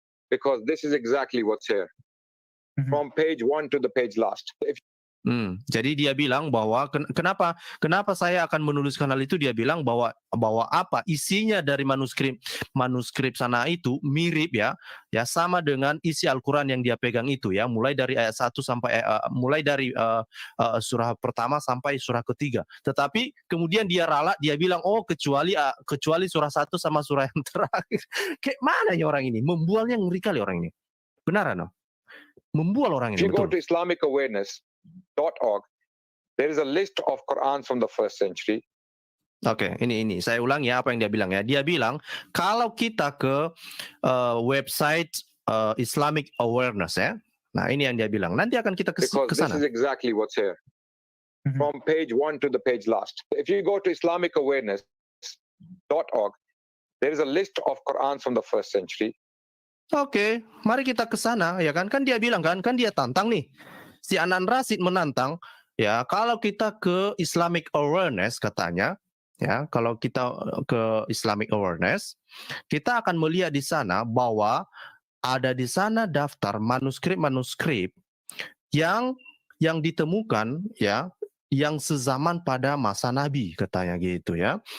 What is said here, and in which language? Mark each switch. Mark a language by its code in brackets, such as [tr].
[en] Because this is exactly what's here. From page 1 to the page last. [id] Jadi dia bilang bahwa kenapa saya akan menuliskan hal itu, dia bilang bahwa apa isinya dari manuskrip sana itu mirip ya sama dengan isi Al-Qur'an yang dia pegang itu ya, mulai dari ayat 1 sampai mulai dari surah pertama sampai surah ketiga. Tetapi kemudian dia ralat, dia bilang kecuali surah 1 sama surah yang terakhir. Kayak mana ya orang ini? Membualnya ngeri kali orang ini. Benar no? Membual orang ini. [en] If you go to IslamicAwareness.org, there is a list of Qur'an from the first century. [id] Oke, ini saya ulang ya apa yang dia bilang ya. Dia bilang kalau kita ke website Islamic Awareness ya. Nah, ini yang dia bilang. Nanti akan kita ke sana. [en] Because this is exactly what's here. From page 1 to the page last. If you go to IslamicAwareness.org, there is a list of Qur'an from the first century. [id] Oke, mari kita ke sana ya kan dia bilang kan dia tantang nih. Si Anan Rashid menantang ya, kalau kita ke Islamic Awareness katanya ya, kalau kita ke Islamic Awareness, kita akan melihat di sana bahwa ada di sana daftar manuskrip yang ditemukan ya, yang sezaman pada masa Nabi katanya gitu ya.